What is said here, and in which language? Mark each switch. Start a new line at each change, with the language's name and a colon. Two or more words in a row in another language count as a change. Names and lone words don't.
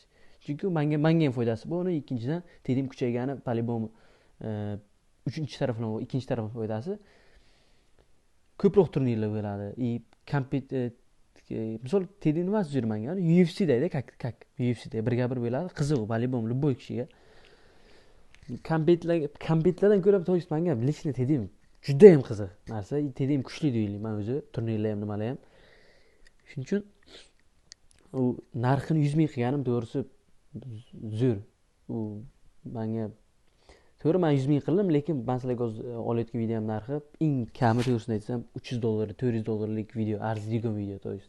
Uzbek: Chunki menga ham foydasi bor, ikkinchidan TDM kuchaygani по-любому uchinchi taraflama, ikkinchi taraflama foydasi ko'proq turnirlar bo'ladi. Misol TDM nimasi yurmanga, UFC'da как UFC'da birga bir bo'ladi, qiziq
Russian: по-любому любой
Uzbek: kishiga. Kompetlardan ko'ra to'g'risi menga lично TDM juda ham qiziq narsa. TDM kuchli deyman o'zi, turnirlar ham nimalar ham. Shuning uchun u narxini 100 ming qilganim to'g'risi zo'r. U menga to'g'ri men 100 ming qildim, lekin men sizlarga olayotgan videom narxi eng kami to'g'risini aytsam $300, $400 video, arziydigan video to'g'risi.